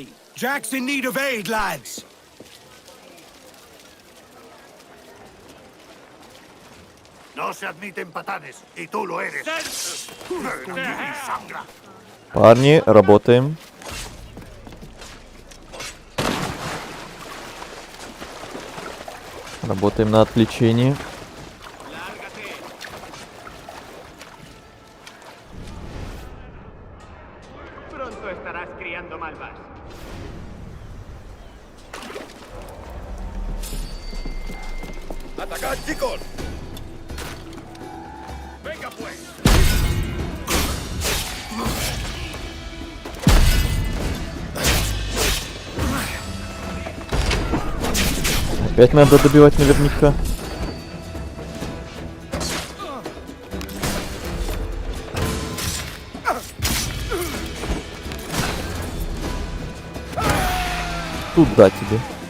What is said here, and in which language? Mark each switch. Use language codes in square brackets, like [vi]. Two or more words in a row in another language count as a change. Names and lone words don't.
[en] Jack's in need of aid, lads. [es] No se admiten patanes, y tú lo eres. Sangra. [ru] Парни, работаем. Работаем на отвлечении. [es] Pronto estarás criando malvas. ¡Atacad, chicos! ¡Venga, pues! [ru] Опять надо добивать наверняка. Туда тебе.